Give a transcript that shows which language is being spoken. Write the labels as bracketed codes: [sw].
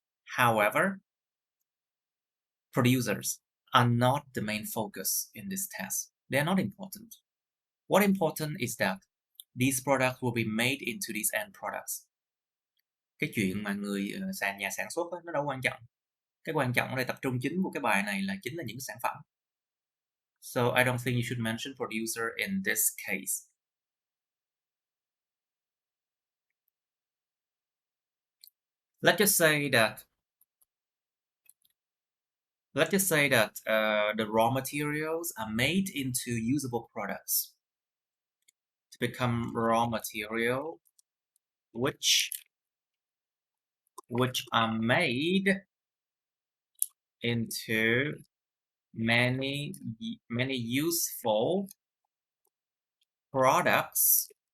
[en] However, producers are not the main focus in this test. They are not important. What important is that these products will be made into these end products. [vi] Cái chuyện mà nhà sản xuất đó, nó đâu quan trọng. Cái quan trọng ở đây tập trung chính của cái bài này là chính là những sản phẩm. [en] So I don't think you should mention producer in this case. Let's just say that the raw materials are made into usable products to become raw material, which are made into many useful products